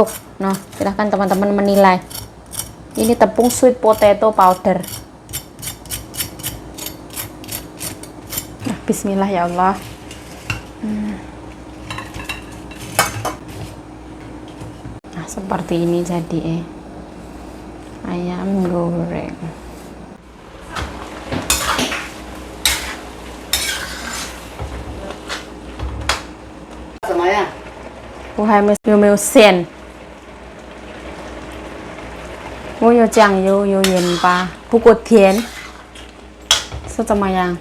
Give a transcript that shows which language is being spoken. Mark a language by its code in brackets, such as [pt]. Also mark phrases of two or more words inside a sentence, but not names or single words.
[id] Nah, silahkan teman-teman menilai. Ini tepung [en] sweet potato powder. [id] Nah, [ar] بسم الله يا الله. [id] Nah, seperti ini jadi ayam goreng. [zh] 怎么样？我还没有没有馅，我有酱油有盐巴，不过甜，是怎么样？